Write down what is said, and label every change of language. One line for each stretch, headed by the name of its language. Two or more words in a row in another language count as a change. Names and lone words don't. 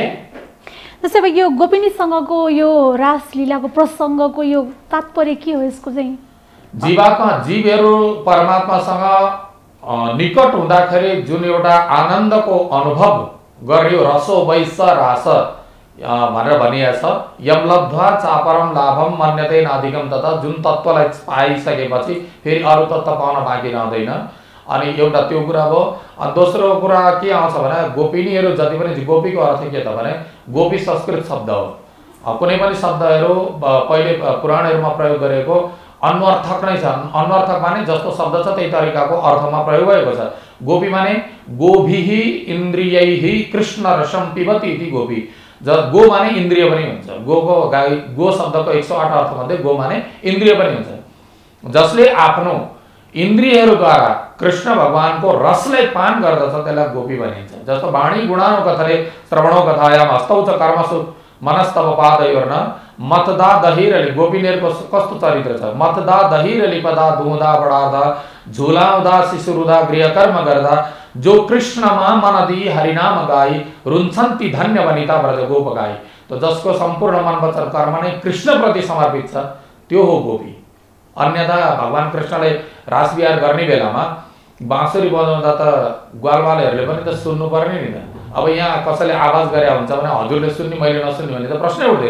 Nepali: जस्तै अब यो गोपिनीसँगको यो रासलीलाको प्रसङ्गको यो तात्पर्य के हो यसको चाहिँ? जीवात्मा जीवहरू परमात्मासँग निकट हुँदाखेरि जुन एउटा आनन्दको अनुभव गर्यो
Sanskrit: रसो वैस
Nepali: रास भनेर भनिएको छ,
Sanskrit: यम लब्ध्वा चापरम लाभम मन्यते नाधिकम तथा,
Nepali: जुन तत्त्वलाई पाइसकेपछि फेरि अरू तत्त्व पाउन बाँकी रहँदैन। अनि एउटा त्यो कुरा भयो। अनि दोस्रो कुरा के आउँछ भने गोपिनीहरू जति पनि, गोपीको अर्थ के त भने गोपी संस्कृत शब्द हो। कुनै पनि शब्दहरू पहिले पुराणहरूमा प्रयोग गरेको अन्वर्थक नै छ। अन्वर्थक माने जस्तो शब्द छ त्यही तरिकाको अर्थमा प्रयोग भएको छ। गोपी माने
Sanskrit: गोभिहि इन्द्रियैहि कृष्ण रसम पिबति इति गोपी।
Nepali: गो माने इन्द्रिय पनि हुन्छ। गोको गाई, गो शब्दको 108 अर्थ मध्ये गो माने इन्द्रिय पनि हुन्छ। जसले आफ्नो इन्द्रियहरूद्वारा कृष्ण भगवानको रसलाई पान गर्दछ त्यसलाई गोपी भनिन्छ।
Sanskrit: जस्तो वाणी गुणानो कथले श्रवणो कथायाम हस्तौ च कर्मसु मनस्तव पादयोर्न
Nepali: मतदा दहिरली। गोपिनीहरूको कस्तो चरित्र छ? मतदा दहिरली पदा दुहुदा बडादा झुलाउँदा शिशुरुदा गृहकर्म गर्दा जो कृष्णमा मन दिई हरिनाम गाई रुन्छन्ति धन्य वनिता व्रज गोप गाई। तो जसको सम्पूर्ण मन वचन कर्म नै कृष्णप्रति समर्पित छ त्यो हो गोपी। अन्यथा भगवान कृष्णले रास विहार गर्ने बेलामा बाँसुरी बजाउँदा त ग्वालवालेहरूले पनि त सुन्नु पर्ने नि त। अब यहाँ कसैले आवाज गरे हुन्छ भने हजुरले सुन्ने मैले नसुन्ने भने त प्रश्नै उठ्दैन।